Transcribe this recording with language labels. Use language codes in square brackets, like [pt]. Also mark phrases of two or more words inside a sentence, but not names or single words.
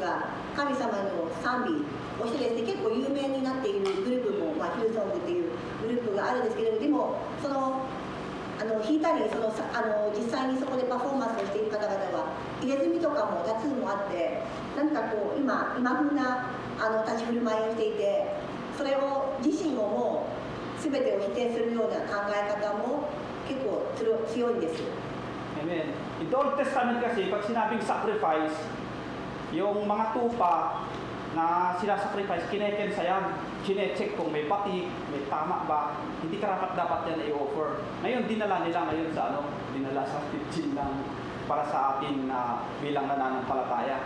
[ja] が神様の賛美をしてですね、結構有名になっているグループも、ヒルソングっていうグループがあるんですけれども、でもその弾いたり実際にそこでパフォーマンスをしている方々は入れ墨とかもタトゥーもあって、何かこう今風な立ち振る舞いをしていて、それを自身をもう全てを否定するような考え方も結構強いんです。 [tl] Amen. [en] In the Old Testament [tl] kasi, pag sinabing sacrifice, yung mga tupa na sinasacrifice, kinekensayan, chinecheck kung may batik, may tama ba, hindi karapat-dapat yan i-offer. Ngayon, dinala nila ngayon dinala sa teaching para sa atin bilang nananampalataya.